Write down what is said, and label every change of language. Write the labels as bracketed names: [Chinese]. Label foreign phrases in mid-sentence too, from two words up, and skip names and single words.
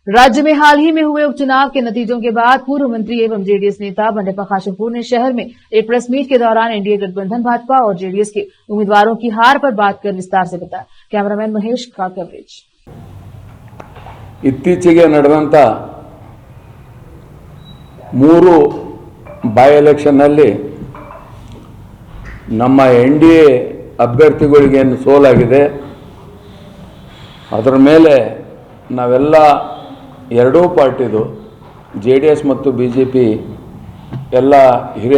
[Hindi] राज्य में हाल ही में हुए उपचुनाव के नतीजों के बाद पूर्व मंत्री एवं जेडीएस नेता बंडेप्पा खाशेमपुर ने शहर में एक [English] press meet [Hindi] के दौरान एनडीए गठबंधन भाजपा और जेडीएस के उम्मीदवारों की हार पर बात कर विस्तार से बताया। कैमरामैन महेश का कवरेज। [Kannada] ಇತ್ತೀಚೆಗೆ ನಡೆದಂತ 3 [English] by election [Kannada] ನಲ್ಲಿ ನಮ್ಮ ಎನ್ಡಿಎ ಅಭ್ಯರ್ಥಿಗಳಿಗೆ ಸೋಲಾಗಿದೆ. ಅದರ ಮೇಲೆ ನಾವೆಲ್ಲ ಎರಡೂ ಪಾರ್ಟಿದು ಜೆಡಿಎಸ್ ಮತ್ತು ಬಿಜೆಪಿ ಎಲ್ಲ ಹಿರಿಯ